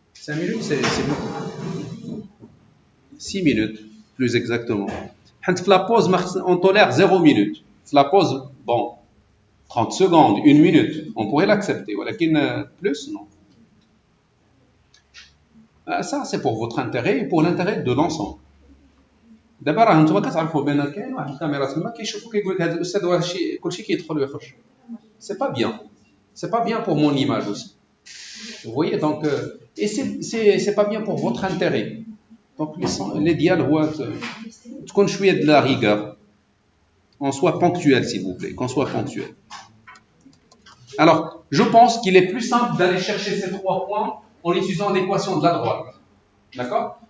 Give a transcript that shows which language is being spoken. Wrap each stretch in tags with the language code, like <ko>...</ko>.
<fr>5 minutes, c'est beaucoup. 6 minutes, plus exactement. La pause, on tolère 0 minute. La pause, bon, 30 secondes, 1 minute, on pourrait l'accepter. Plus, non. Ça, c'est pour votre intérêt et pour l'intérêt de l'ensemble.</fr> <ar>D'abord, انتم كتعرفوا بان كاين واحد الكاميرا تما كيشوفوا كيقول لك هذا الاستاذ واش كلشي كيدخل ويخرج.</ar> <fr>C'est pas bien. C'est pas bien pour mon image aussi. Vous voyez, donc et c'est pas bien pour votre intérêt. Donc l'idéal</fr> <ar>هو تكون شويه</ar> <fr>de la rigueur. On soit ponctuel, s'il vous plaît, qu'on soit ponctuel. Alors, je pense qu'il est plus simple d'aller chercher ces 3 points en utilisant l'équation de la droite. D'accord?</fr>